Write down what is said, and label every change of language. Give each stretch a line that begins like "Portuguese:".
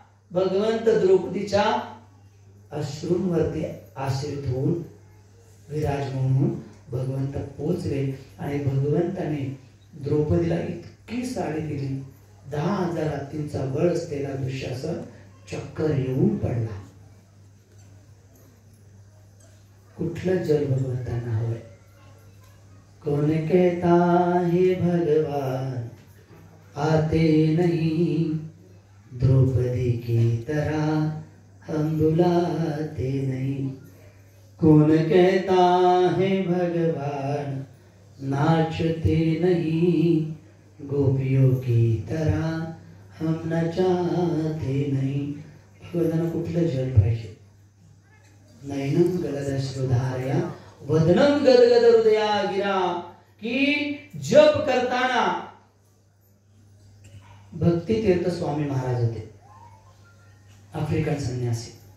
Marathi: भगवंत द्रौपदीच्या अश्रूंवरती आश्रित होऊन विराजमान होऊन भगवंत पोचले आणि भगवंताने द्रौपदीला इतकी साडी दिली, 10,000 हत्तींचा बळ असलेला दुःशासन चक्कर येऊन पडला. कुठलं जल भगवंतांना हवंय?
Hindi: कौन कहता है भगवान आते नहीं, द्रौपदी की तरह हम बुलाते नहीं. कौन कहता है भगवान नाचते नहीं, गोपियों की तरह हम नचाते नहीं.
Marathi: भगवंतांना कुठलं जल पाहिजे?
Sanskrit: नयनम गलदश्रुधारया वदनम गदगद हृदया गिरा.
Marathi: की जप करताना भक्ती तीर्थ स्वामी महाराज होते, आफ्रिकन संन्यासी.